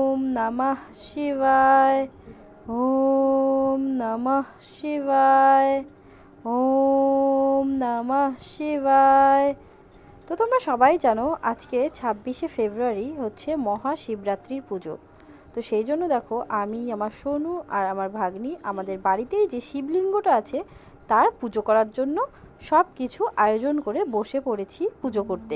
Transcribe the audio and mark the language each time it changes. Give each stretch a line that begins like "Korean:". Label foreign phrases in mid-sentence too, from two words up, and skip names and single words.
Sanskrit: নমঃ শিবায়। ওম নমঃ শিবায়। ওম নমঃ শিবায়।
Bangla: তো তোমরা সবাই জানো আজকে 26শে ফেব্রুয়ারি হচ্ছে মহাশিবরাত্রির পুজো। তো সেই জন্য দেখো আমি, আমার সোনু আর আমার ভাগ্নি আমাদের বাড়িতেই যে শিবলিঙ্গটা আছে তার পুজো করার জন্য সব কিছু আয়োজন করে বসে পড়েছি পুজো করতে।